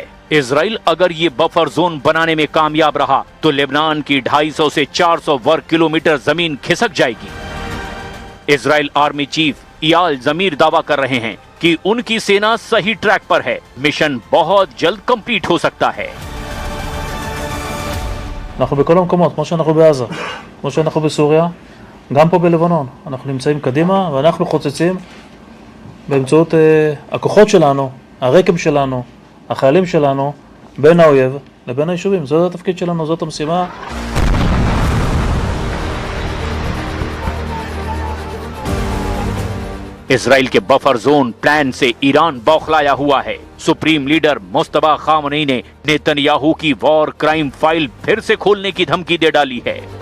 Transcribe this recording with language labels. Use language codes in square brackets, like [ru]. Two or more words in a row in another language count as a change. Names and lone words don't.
[hi] इजराइल अगर ये [en] buffer zone [hi] बनाने में कामयाब रहा तो लेबनान की 250 से 400 वर्ग किलोमीटर जमीन खिसक जाएगी। इजराइल आर्मी चीफ इयाल जमीर दावा कर रहे हैं कि उनकी सेना सही ट्रैक पर है। मिशन बहुत जल्द कंप्लीट हो सकता है। [he] אנחנו בכל המקומות, כמו שאנחנו בעזה, כמו שאנחנו בסוריה, גם פה בלבנון. אנחנו נמצאים קדימה ואנחנו חוצצים באמצעות הכוחות שלנו, הרקם שלנו, החיילים שלנו, בין האויב לבין היישובים. זה התפקיד שלנו, זאת המשימה. [hi] इजराइल के [en] buffer zone [hi] प्लान से ईरान बौखलाया हुआ है। सुप्रीम लीडर मुस्तफा खामनेई ने नेतन्याहू की [en] war crime file [hi] फिर से खोलने की धमकी दे डाली है।